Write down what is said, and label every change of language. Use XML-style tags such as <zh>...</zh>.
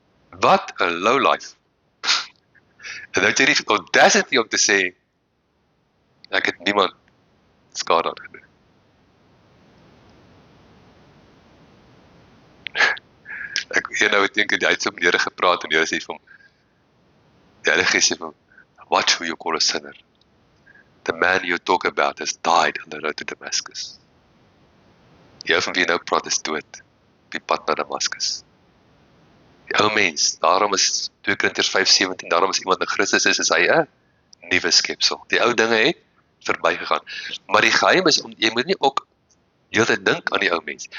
<af>Wat 'n lowlife. En nou het jy die audacity om te sê, ek het niemand skade aangedoen. Ek nou dink hy het so met die Here gepraat, en die Here sê vir hom, die Heilige Gees sê vir hom,</af> <en>watch who you call a sinner. The man you talk about has died on the road to Damascus.</en> <af>Die ou van wie jy nou praat is dood, op die pad na Damascus. Die ou mens, daarom is 2 Korintiërs 5:17, daarom is iemand in Christus is hy 'n nuwe skepsel. Die ou dinge het verbygegaan. Maar die geheim is, jy moet nie ook die hele tyd dink aan die ou mens.</af>